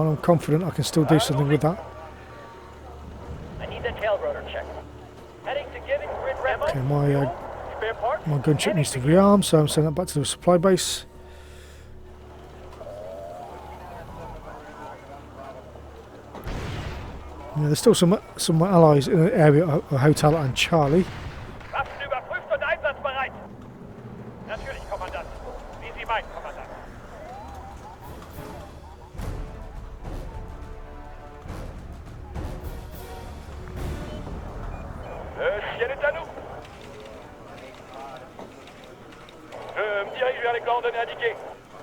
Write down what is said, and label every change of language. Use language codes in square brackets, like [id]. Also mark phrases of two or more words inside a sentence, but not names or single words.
[en] I'm confident I can still do something with that. Okay, my gunship needs to rearm, so I'm sending that back to the supply base. Yeah, there's still some of my allies in the area of Hotel and Charlie. [de] Waffen überprüft und einsatzbereit. Natürlich, Kommandant. Wie Sie meinen, Kommandant. [fr] Le ciel est à nous. Je me dirige vers les coordonnées indiquées.